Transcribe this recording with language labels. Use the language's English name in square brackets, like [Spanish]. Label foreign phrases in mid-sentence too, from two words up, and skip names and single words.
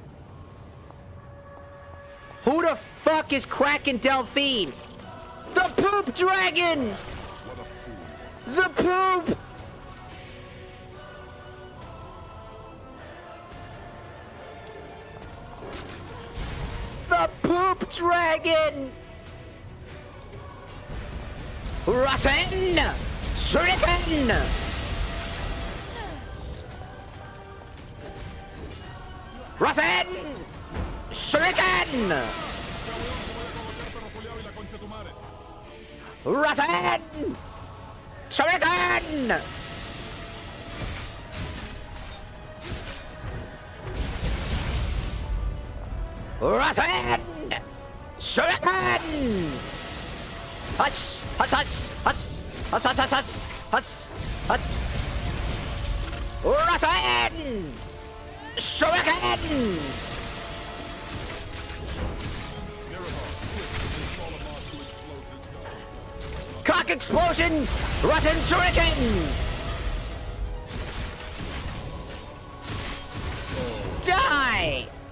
[English] Who the fuck is cracking Delphine? The Poop Dragon! The Poop! The Poop Dragon! Rasen! Shuriken! Rasen! Shuriken! Rasen! Shuriken! Rasen! Shuriken! Hush! Hush! Hush! Hush! Hush! Hush! Hush! Hush! Hush! Rasen! Shuriken! Cock explosion! Rotten shuriken! Die!